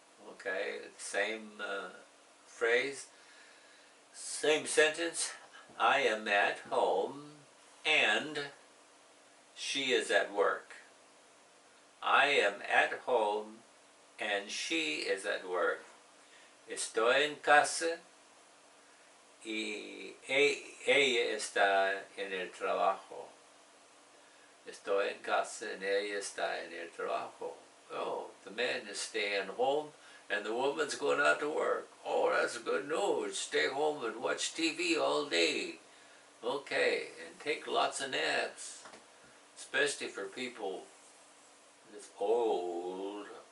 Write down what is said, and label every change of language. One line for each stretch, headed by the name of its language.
English: Okay, same phrase, same sentence. I am at home and she is at work. I am at home and she is at work.
Spanish: Estoy en casa y ella está en el trabajo. Estoy en casa and ella está en el trabajo.
English: Oh, the man is staying home and the woman's going out to work. Oh, that's good news. Stay home and watch TV all day. Okay, and take lots of naps. Especially for people that's old.